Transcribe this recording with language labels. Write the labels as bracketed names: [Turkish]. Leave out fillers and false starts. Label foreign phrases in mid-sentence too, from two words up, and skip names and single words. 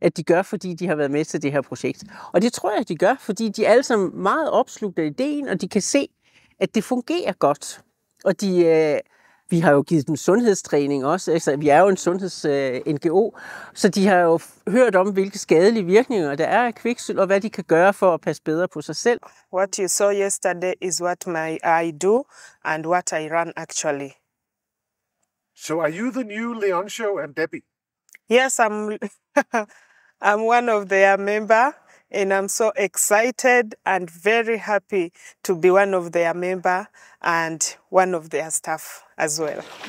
[Danish] at de gør, fordi de har været med til det her projekt. Og det tror jeg, de gør, fordi de er alle sammen meget opslugt af ideen, og de kan se, at det fungerer godt. Og vi har jo givet dem sundhedstræning også. Altså, vi er jo en sundheds-NGO, så de har jo hørt om, hvilke skadelige virkninger der er af kviksølv, og hvad de kan gøre for at passe bedre på sig selv. [English] What you saw yesterday is what I do and what I run actually. So are you the new Leoncio and Debbie? Yes, I'm one of their member, and I'm so excited and very happy to be one of their member and one of their staff as well.